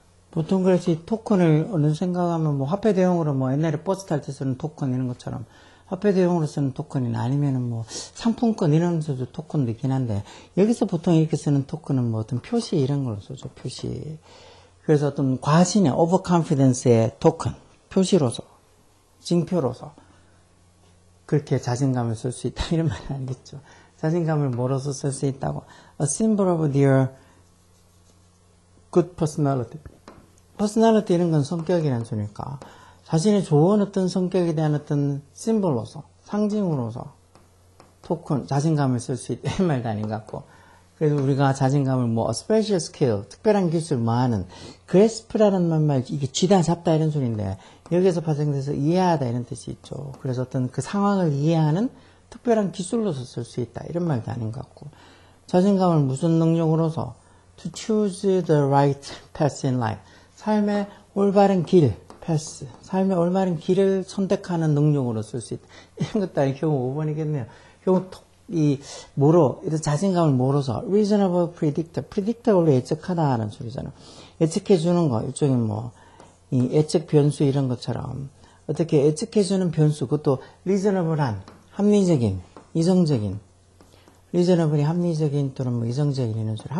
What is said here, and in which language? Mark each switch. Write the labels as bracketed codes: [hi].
[ko] 보통 그래서 이 토큰을 어느 생각하면 뭐 화폐 대용으로 뭐 옛날에 버스 탈 때 쓰는 토큰 이런 것처럼 화폐 대용으로 쓰는 토큰이나 아니면은 뭐 상품권 이런 데도 토큰도 있긴 한데 여기서 보통 이렇게 쓰는 토큰은 뭐 어떤 표시 이런 걸로 쓰죠. 표시. 그래서 어떤 과신의 overconfidence의 토큰, 표시로서, 징표로서 그렇게 자신감을 쓸 수 있다 이런 말은 아니겠죠. 자신감을 뭐로서 쓸 수 있다고. [en] A symbol of their good personality. [ko] personality 이런 건 성격이라는 소리니까 자신의 좋은 어떤 성격에 대한 어떤 심볼로서, 상징으로서 토큰, 자신감을 쓸 수 있다 이런 말도 아닌 것 같고 그래서 우리가 자신감을 뭐 a special skill, 특별한 기술 뭐 하는 graspra는 말 이게 쥐다 잡다 이런 소리인데 여기에서 발생돼서 이해하다 이런 뜻이 있죠. 그래서 어떤 그 상황을 이해하는 특별한 기술로서 쓸 수 있다. 이런 말도 아닌 것 같고. 자신감을 무슨 능력으로서 to choose the right path in life. 삶의 올바른 길, path. 삶의 올바른 길을 선택하는 능력으로 쓸 수 있다. 이런 것도 아니 경우 5번이겠네요. 경우 이런 자신감을 모르서 reasonable predictor. predictor 원래 예측하다는 소리잖아요. 예측해 주는 거, 일종의 이 예측 변수 이런 것처럼 어떻게 예측해주는 변수, 그것도 reasonable한, 합리적인, 이성적인, reasonable이 합리적인 또는 이성적인 이런 소리.